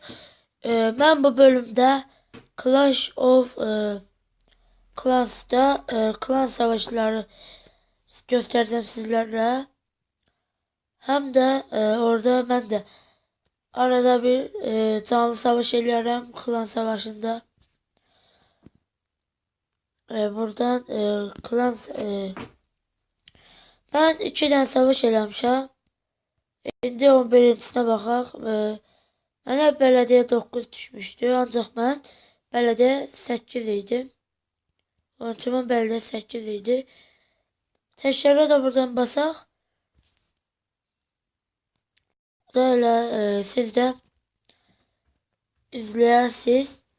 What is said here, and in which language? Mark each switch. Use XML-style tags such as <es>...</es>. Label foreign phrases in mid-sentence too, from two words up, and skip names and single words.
<tr>Ben bu bölümde Clash of Clans'ta klan savaşları göstereceğim sizlerle. Hem de orada ben de arada bir canlı savaş ediyorum klan savaşında.</tr> <az>Buradan klan ben 2 dənə savaş eləmişəm. İndi 11-cisinə baxaq. Mənə belediye 9 düşmüşdü. Ancaq mən belediye 8 idim. Onun belediye 8 idi. Təşkərə də buradan basaq.</az> <tr>Böyle siz de izleyersiniz.</tr>